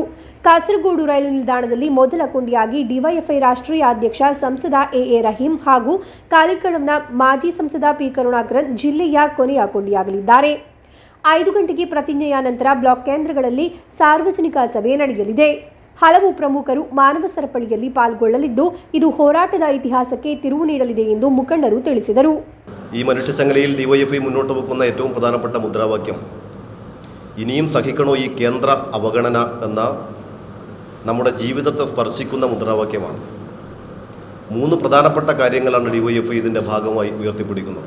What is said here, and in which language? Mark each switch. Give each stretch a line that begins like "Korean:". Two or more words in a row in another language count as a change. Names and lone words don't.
Kannada: ಕಾಸರಗೋಡು ರೈಲು ನಿಲ್ದಾಣದಲ್ಲಿ ಮೊದಲ ಕೊಂಡಿಯಾಗಿ ಡಿವೈಎಫ್ಐ ರಾಷ್ಟ್ರೀಯ ಅಧ್ಯಕ್ಷ ಸಂಸದ ಎ ರಹೀಂ ಹಾಗೂ ಕಾಲಿಕಡವ್ನ ಮಾಜಿ ಸಂಸದ ಪಿ ಕರುಣಾಕರನ್ ಜಿಲ್ಲೆಯ ಕೊನೆಯ ಕೊಂಡಿಯಾಗಲಿದ್ದಾರೆ. 5 ಗಂಟೆಗೆ ಪ್ರತಿಜ್ಞೆಯ ನಂತರ ಬ್ಲಾಕ್ ಕೇಂದ್ರಗಳಲ್ಲಿ ಸಾರ್ವಜನಿಕ ಸಭೆ ನಡೆಯಲಿದೆ. ಹಲವು ಪ್ರಮುಖರು ಮಾನವ ಸರಪಳಿಯಲ್ಲಿ ಪಾಲ್ಗೊಳ್ಳಲಿದ್ದು, ಇದು ಹೋರಾಟದ ಇತಿಹಾಸಕ್ಕೆ ತಿರುವು ನೀಡಲಿದೆ ಎಂದು ಮುಖಂಡರು ತಿಳಿಸಿದರು.
Malayalam: ഈ മനുഷ്യച്ചങ്ങലയിൽ ഡിവൈഎഫ്ഐ മുന്നോട്ട് വെക്കുന്ന ഏറ്റവും പ്രധാനപ്പെട്ട മുദ്രാവാക്യം, ഇനിയും സഹിക്കണോ ഈ കേന്ദ്ര അവഗണന എന്ന നമ്മുടെ ജീവിതത്തെ സ്പർശിക്കുന്ന മുദ്രാവാക്യമാണ്. 3 പ്രധാനപ്പെട്ട കാര്യങ്ങളാണ് ഡിവൈഎഫ്ഐ ഇതിൻ്റെ ഭാഗമായി ഉയർത്തിപ്പിടിക്കുന്നത്.